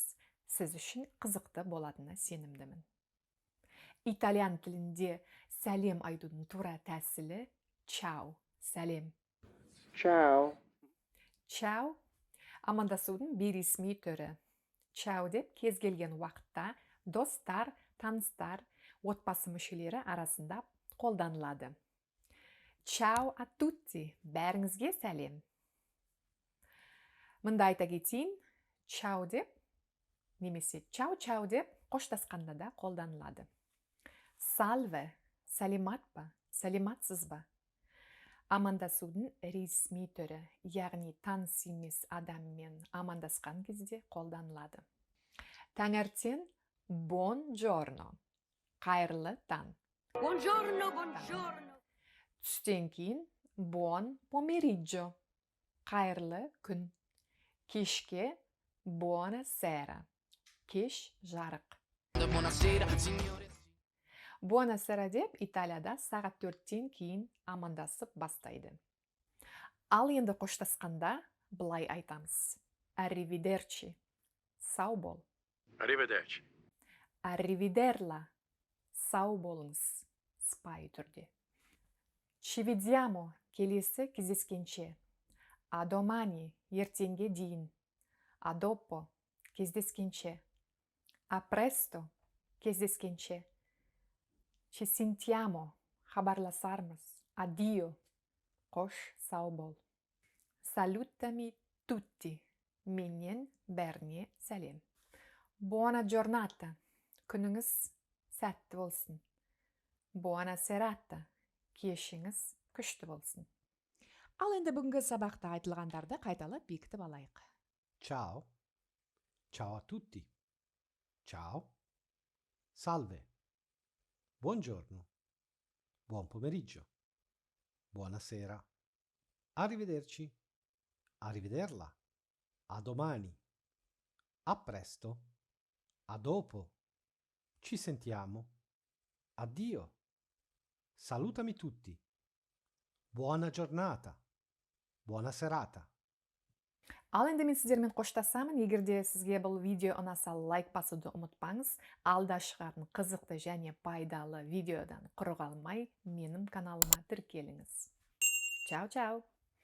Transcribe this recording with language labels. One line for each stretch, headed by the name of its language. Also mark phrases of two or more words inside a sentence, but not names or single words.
Kazakh: Сіз үшін қызықты болатынына сенімдімін. Итальян тілінде сәлем айтудың тура тәсілі чао, сәлем.
Italian: Ciao.
Kazakh: Чао амандасудың бейресми түрі. Чао деп кез келген уақытта достар, таныстар, отбасы мүшелері арасында қолданылады.
Italian: Ciao a tutti,
Kazakh: бәріңізге сәлем. Мында айта кетейін, чао деп, немесе чао деп қоштасқанда да қолданылады. Salve, сәлемат па, сәлематсыз ба? Амандасудың ресми түрі, яғни таныс емес адаммен амандасқан кезде қолданылады. Таңертең buongiorno, қайырлы таң.
Italian: Buongiorno, buongiorno.
Kazakh: Түстен кейін
Italian: buon pomeriggio,
Kazakh: қайырлы күн. Кешке buonasera, кеш жарық. Buonasera деп Италияда сағат 4-тен кейін амандасып бастайды. Ал енді қоштасқанда былай айтамыз. Arrivederci, сау бол.
Italian: Arrivederci. Arrivederla,
Kazakh: сау болыңыз, сыпайы түрде.
Italian: Ci vediamo,
Kazakh: келесі кездескенше.
Italian: A domani,
Kazakh: ертеңге дейін.
Italian: A dopo, кездескенше. A presto, кездескенше. Ci sentiamo, хабарласармыз. Addio,
Kazakh: қош, сау бол.
Italian: Salutami tutti,
Kazakh: менен бәріне сәлем.
Italian: Buona giornata,
Kazakh: күніңіз сәтті болсын.
Italian: Buona serata,
Kazakh: кешіңіз күшті болсын. Ал енді бүгінгі сабақта айтылғандарды қайталап бекітіп алайық.
Italian: Ciao. Ciao a tutti. Ciao. Salve. Buongiorno. Buon pomeriggio. Buonasera. Arrivederci. Arrivederla. A domani. A presto. A dopo. Ci sentiamo. Addio. Salutami tutti. Buona giornata. Buona serata.
Kazakh: Ал енді мен сіздермен қоштасамын. Егер де сізге бұл видео ұнаса, лайк басуды ұмытпаңыз. Алда шығатын қызықты және пайдалы видеодан құр қалмай менің каналыма тіркеліңіз.
Italian: Ciao ciao!